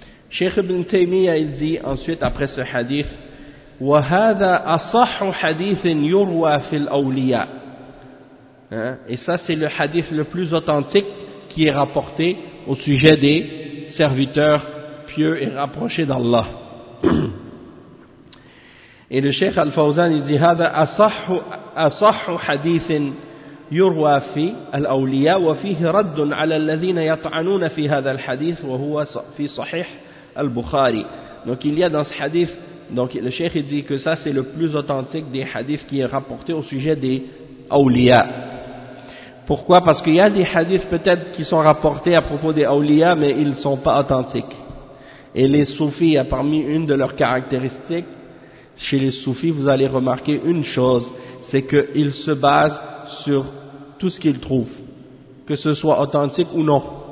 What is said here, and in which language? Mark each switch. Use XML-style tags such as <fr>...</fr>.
<fr>Cheikh Ibn Taymiyyah, il dit ensuite après ce hadith,</fr> <ar>وَهَذَا أَصَحُ حَدِيثٍ يُرْوَى فِي الْأَوْلِيَا.</ar> <fr>Et ça, c'est le hadith le plus authentique qui est rapporté au sujet des serviteurs pieux et rapprochés d'Allah. Et le Cheikh Al-Fawzan, il dit,</fr> <ar>هذا أصح حديث يروى في الأولياء وفيه رد على الذين يطعنون في هذا الحديث وهو في صحيح البخاري.</ar> <fr>Donc il y a dans ce hadith, donc le Cheikh dit que ça c'est le plus authentique des hadiths qui est rapporté au sujet des أولياء. Pourquoi? Parce qu'il y a des hadiths peut-être qui sont rapportés à propos des أولياء, mais ils ne sont pas authentiques. Et les soufis, parmi une de leurs caractéristiques, chez les soufis, vous allez remarquer une chose, c'est qu'ils se basent sur tout ce qu'ils trouvent, que ce soit authentique ou non.</fr>